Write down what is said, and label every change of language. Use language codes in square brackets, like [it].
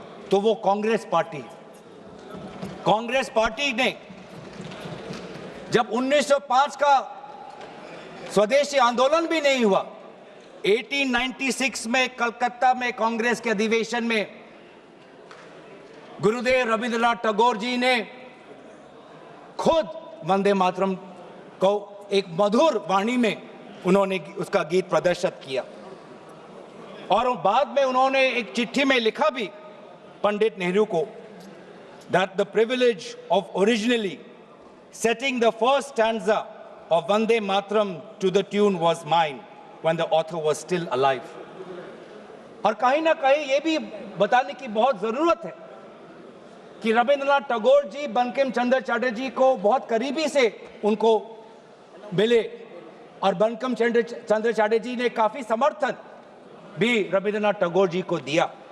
[hi] तो वो Congress party. Congress party ने जब 1905 का स्वदेशी आंदोलन भी नहीं हुआ, 1896 में कलकत्ता में कांग्रेस के अधिवेशन में गुरुदेव रविंद्रनाथ टैगोर जी ने खुद वंदे मातरम को एक मधुर वाणी में उन्होंने उसका गीत प्रदर्शित किया। और बाद में उन्होंने एक चिट्ठी में लिखा भी पंडित नेहरू को, [en] that the privilege of originally setting the first stanza of Vande Mataram to the tune was mine when the author was still alive. [hi] और कहीं ना कहीं ये भी बताने की बहुत जरूरत है कि रविंद्रनाथ टैगोर जी बंकिम चंद्र चटर्जी को बहुत करीबी से उनको मिले और बंकिम चंद्र चटर्जी ने काफी समर्थन भी रविंद्रनाथ टैगोर जी को दिया।